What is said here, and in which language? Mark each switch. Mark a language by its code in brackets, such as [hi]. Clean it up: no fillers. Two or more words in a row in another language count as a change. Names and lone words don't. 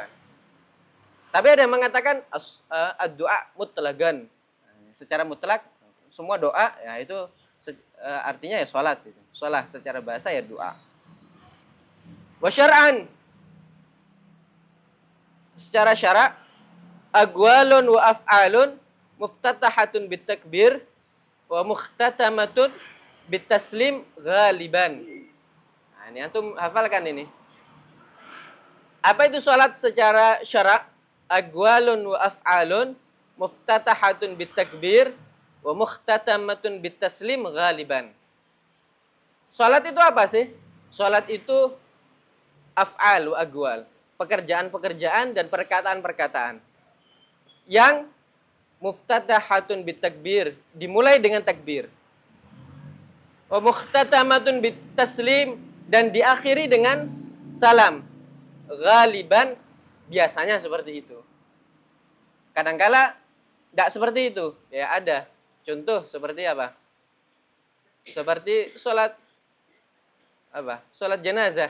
[id] Tapi ada yang mengatakan [ar] الدعاء مطلقا. [id] Secara mutlak semua doa ya itu artinya ya salat itu. Shalah secara bahasa ya doa. [ar] وشرعا. [id] Secara syara' [ar] أقوال وأفعال مفتتحة بالتكبير ومختتمة بالتسليم غالبا. [id] Ini antum hafalkan ini. Apa itu salat secara syara'? [ar] أقوال وأفعال مفتتحة بالتكبير ومختتمة بالتسليم غالبا. [id] Salat itu apa sih? Salat itu [ar] أفعال وأقوال, [id] pekerjaan-pekerjaan dan perkataan-perkataan yang [ar] مفتتحة بالتكبير, [id] dimulai dengan takbir. [ar] ومختتمة بالتسليم, [id] dan diakhiri dengan salam. Ghaliban, biasanya seperti itu. Kadangkala tidak seperti itu. Ya ada. Contoh seperti apa? Seperti sholat apa? Sholat jenazah.